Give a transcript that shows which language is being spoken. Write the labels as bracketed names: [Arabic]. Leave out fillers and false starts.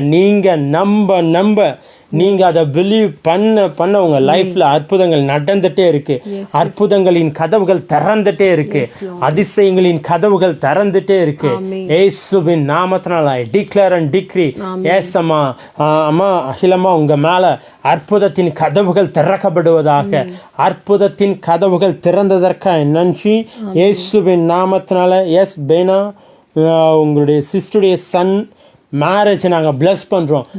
[Tamil] நீங்க நம்ப நீங்க அதை பிலீவ் பண்ண உங்க லைஃப்ல அற்புதங்கள் நடந்துட்டே இருக்கு. அற்புதங்களின் கதவுகள் திறந்துட்டே இருக்கு. அதிசயங்களின் கதவுகள் திறந்துட்டே இருக்கு. இயேசுவின் நாமத்தினால [English] I declare and decree. [Tamil] S அம்மா அகிலம்மா, உங்க மேல அற்புதத்தின் கதவுகள் திறக்கப்படுவதாக. அற்புதத்தின் கதவுகள் திறந்ததற்காக நன்றி இயேசுவின் நாமத்தினால. எஸ் பேனா, உங்களுடைய சிஸ்டருடைய சன் மேரேஜ் நாங்கள் பிளஸ் பண்ணுறோம்.